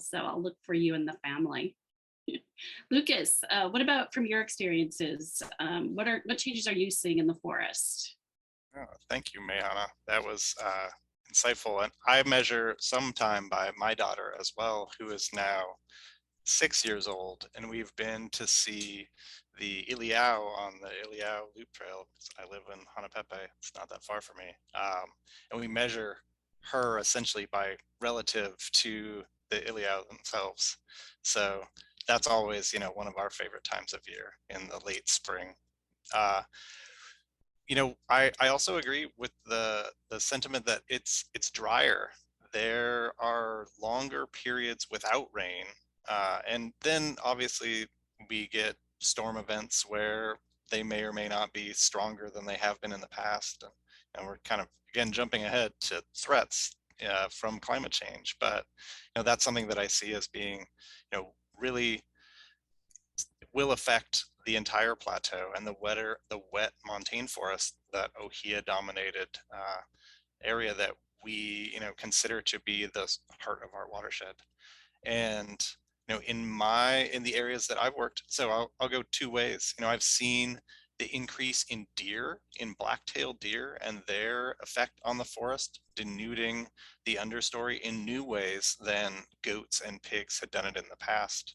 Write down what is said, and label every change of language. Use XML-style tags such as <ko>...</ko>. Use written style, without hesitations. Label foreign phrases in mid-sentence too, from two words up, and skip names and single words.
<en>So I'll look for you and the family. Lucas, what about from your experiences? What changes are you seeing in the forest? Oh, thank you, Mayana. That was insightful. And I measure some time by my daughter as well, who is now 6 years old. And we've been to see the ʻŌhiʻa on the ʻŌhiʻa Loop Trail. I live in Hanapepe. It's not that far from me. And we measure her essentially by relative to the ʻŌhiʻa themselves. So that's always, you know, one of our favorite times of year in the late spring. You know, I also agree with the sentiment that it's drier. There are longer periods without rain. And then obviously we get storm events where they may or may not be stronger than they have been in the past. And we're kind of, again, jumping ahead to threats from climate change. But, you know, that's something that I see as being, you know, really will affect the entire plateau and the wet montane forest, that ʻŌhiʻa dominated area that we, you know, consider to be the heart of our watershed. And, you know, in the areas that I've worked, so I'll go two ways. You know, I've seen the increase in deer, in black-tailed deer, and their effect on the forest, denuding the understory in new ways than goats and pigs had done it in the past.</en>